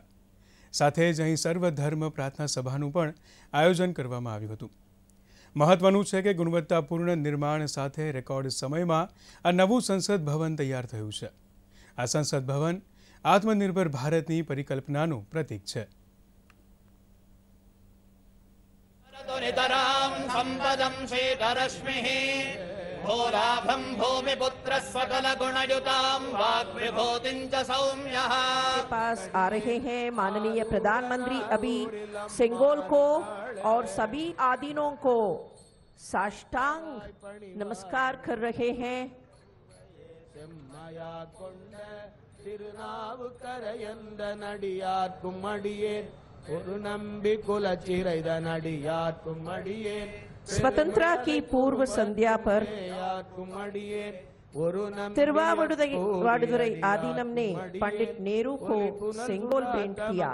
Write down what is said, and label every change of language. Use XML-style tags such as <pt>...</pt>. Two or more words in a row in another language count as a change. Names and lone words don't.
<gu>સાથે જ અહીં સર્વધર્મ પ્રાર્થના સભાનું પણ આયોજન કરવામાં આવ્યું હતું। મહત્વનું છે કે ગુણવત્તાપૂર્ણ નિર્માણ સાથે રેકોર્ડ સમયમાં આ નવું સંસદ ભવન તૈયાર થયું છે। આ સંસદ ભવન આત્મનિર્ભર ભારતની પરિકલ્પનાનું પ્રતીક છે।</gu> <sa>भोराभं भूमिपुत्र सकल गुणयुतां वाग्विभूतिं च सौम्यः।</sa> <hi>पास आ रहे हैं माननीय प्रधानमंत्री अभी सेंगोल को और सभी आदीनों को साष्टांग नमस्कार कर रहे हैं। स्वतंत्रता की पूर्व संध्या पर तिरुवावडुरै आदीनम ने पंडित नेहरू को सेंगोल भेंट किया।</hi>